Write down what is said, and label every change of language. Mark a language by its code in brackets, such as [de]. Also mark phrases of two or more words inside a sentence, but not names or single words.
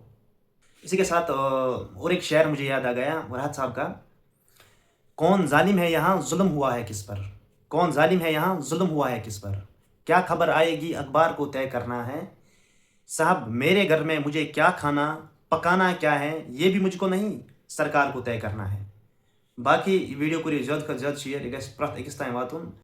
[ur] اسی کے ساتھ اور ایک شعر مجھے یاد آ گیا وراحت صاحب کا, کون ظالم ہے یہاں ظلم ہوا ہے کس پر, کون ظالم ہے یہاں ظلم ہوا ہے کس پر, کیا خبر آئے گی اخبار کو طے کرنا ہے. صاحب میرے گھر میں مجھے کیا کھانا پکانا کیا ہے یہ بھی مجھ کو نہیں, سرکار کو طے کرنا ہے. [ks] باقی ویڈیو کٔرِو زیادٕ کھۄتہٕ زیادٕ شِیر, یہِ گژھِ پرٛٮ۪تھ أکِس تام واتُن.